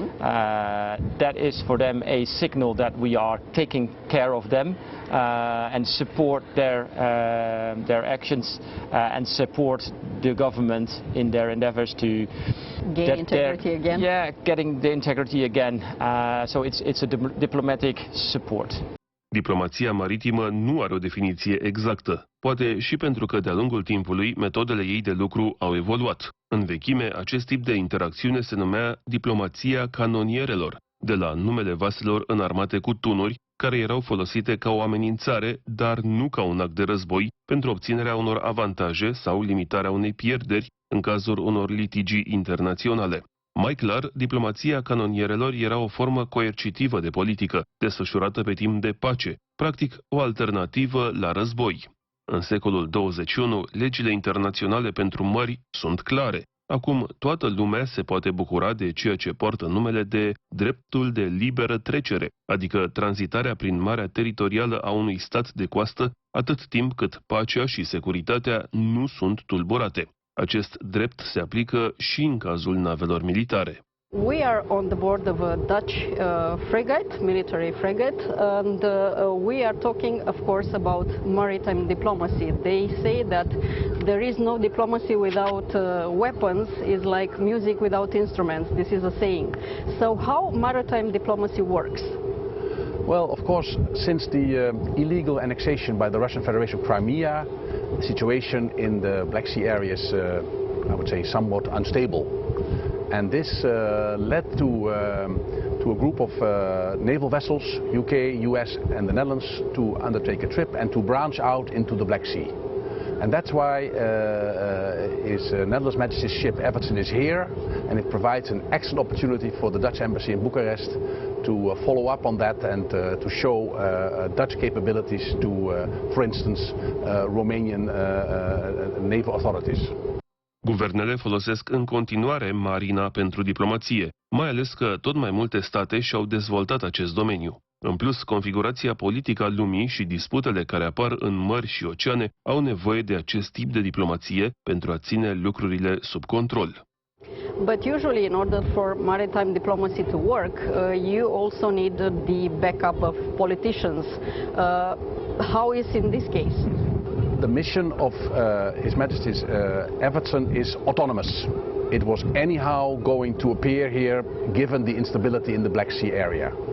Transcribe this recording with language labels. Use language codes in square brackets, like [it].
[en] That is for them a signal that we are taking care of them and support their actions and support the government in their endeavors to gain integrity again. Yeah, getting the integrity again. So it's a diplomatic support. [ro] Diplomația maritimă nu are o definiție exactă, poate și pentru că de-a lungul timpului metodele ei de lucru au evoluat. În vechime, acest tip de interacțiune se numea diplomația canonierelor, de la numele vaselor înarmate cu tunuri, care erau folosite ca o amenințare, dar nu ca un act de război, pentru obținerea unor avantaje sau limitarea unei pierderi în cazul unor litigii internaționale. Mai clar, diplomația canonierelor era o formă coercitivă de politică, desfășurată pe timp de pace, practic o alternativă la război. În secolul 21, legile internaționale pentru mări sunt clare. Acum, toată lumea se poate bucura de ceea ce poartă numele de dreptul de liberă trecere, adică tranzitarea prin marea teritorială a unui stat de coastă, atât timp cât pacea și securitatea nu sunt tulburate. Acest drept se aplică și în cazul navelor militare. [en] We are on the board of a Dutch frigate, military frigate, and we are talking, of course, about maritime diplomacy. They say that there is no diplomacy without weapons, is like music without instruments. This is a saying. So how maritime diplomacy works? Well, of course, since the illegal annexation by the Russian Federation of Crimea, the situation in the Black Sea area is, I would say, somewhat unstable. And this led to a group of naval vessels, UK, US and the Netherlands, to undertake a trip and to branch out into the Black Sea. And that's why His Netherlands Majesty's ship Everton is here, and it provides an excellent opportunity for the Dutch Embassy in Bucharest to follow up on that and to show Dutch capabilities to, for instance, Romanian naval authorities. [ro] Guvernele folosesc în continuare marina pentru diplomație, mai ales că tot mai multe state și-au dezvoltat acest domeniu. În plus, configurația politică a lumii și disputele care apar în mări și oceane au nevoie de acest tip de diplomație pentru a ține lucrurile sub control. [en] But usually, in order for maritime diplomacy to work, you also need the backup of politicians. How is in this case? The mission of His Majesty's Everton is autonomous. It was anyhow going to appear here given the instability in the Black Sea area.